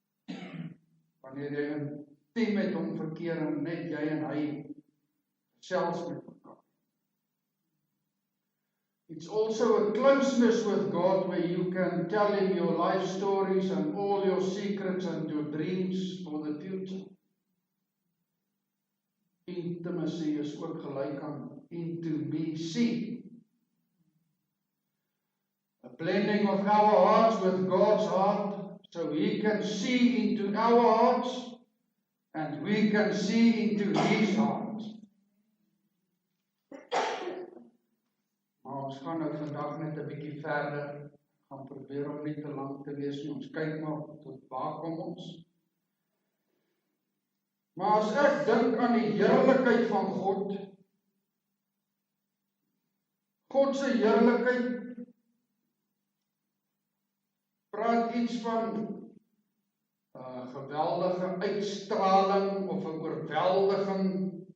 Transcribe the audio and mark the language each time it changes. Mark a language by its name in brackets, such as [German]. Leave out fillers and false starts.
[Afrikaans] Wanneer jy intiem met hom verkeer en net jy en hy selfs met mekaar. [English] It's also a closeness with God where you can tell him your life stories and all your secrets and your dreams for the future. [Afrikaans] Intimacy is ook gelyk aan intimacy. [English] A blending of our hearts with God's heart so he can see into our hearts and we can see into his heart. [Afrikaans] Maar ons gaan nou vandag net 'n bietjie verder, gaan probeer om nie te lank te wees nie, ons kyk maar tot waar kom ons. Maar as ek dink aan die heerlikheid van God, God se heerlikheid praat iets van geweldige uitstraling of 'n oorweldiging.